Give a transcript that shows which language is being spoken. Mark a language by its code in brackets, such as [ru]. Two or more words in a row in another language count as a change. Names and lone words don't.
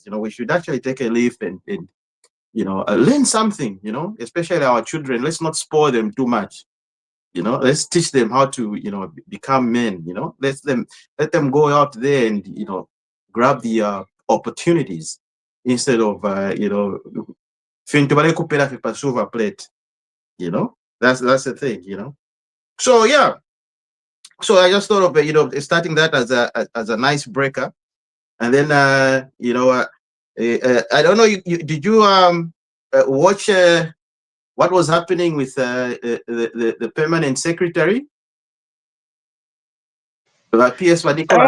[en] We should actually take a leaf and learn something. Especially our children. Let's not spoil them too much. Let's teach them how to become men. Let them go out there and grab the opportunities instead of [bem] fintu bale kupera [en] for silver plate. That's the thing. So yeah. So I just thought of starting that as a nice breaker, and then I don't know. Did you watch what was happening with the permanent secretary, PS Nicholas?